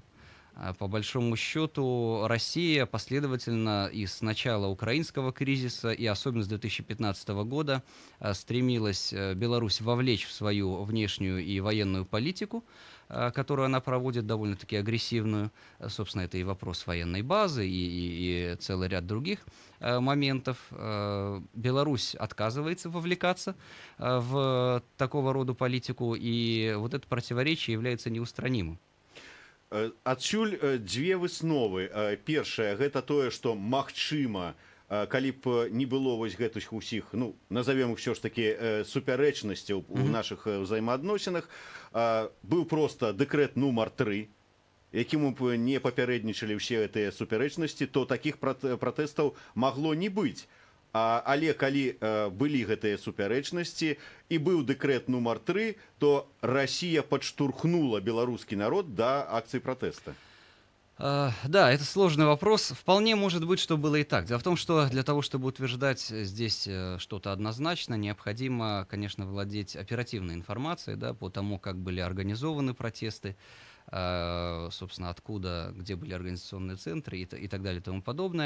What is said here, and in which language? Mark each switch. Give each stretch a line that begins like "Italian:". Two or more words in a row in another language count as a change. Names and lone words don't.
Russian: По большому счету, Россия последовательно и с начала украинского кризиса, и особенно с 2015 года, стремилась Беларусь вовлечь в свою внешнюю и военную политику, которую она проводит довольно-таки агрессивную. Собственно, это и вопрос военной базы, и целый ряд других моментов. Беларусь отказывается вовлекаться в такого рода политику, и вот это противоречие является неустранимым.
Belarusian: Адсюль 2 высновы. Першая, гэта тое, што магчыма, калі б не было вось гэтых усіх, ну,
Russian: назовем их все ж таки
Belarusian: супярэчнасцяў у нашых ўзаемаадносінах, быў проста дэкрэт нумар 3, якім б не папярэднічалі ўсе гэтыя супярэчнасці, то такіх пратэстаў магло не быць. Але калі былі гэтыя супярэчнасці і быў дэкрэт нумар 3,
Russian: то Россия подштурхнула белорусский народ до акций протеста. Да, это сложный вопрос. Вполне может быть, что было и так. Дело в том, что для того, чтобы утверждать здесь что-то однозначно, необходимо, конечно, владеть оперативной информацией, да, по тому, как были организованы протесты, собственно, откуда, где были организационные центры и так далее и тому подобное.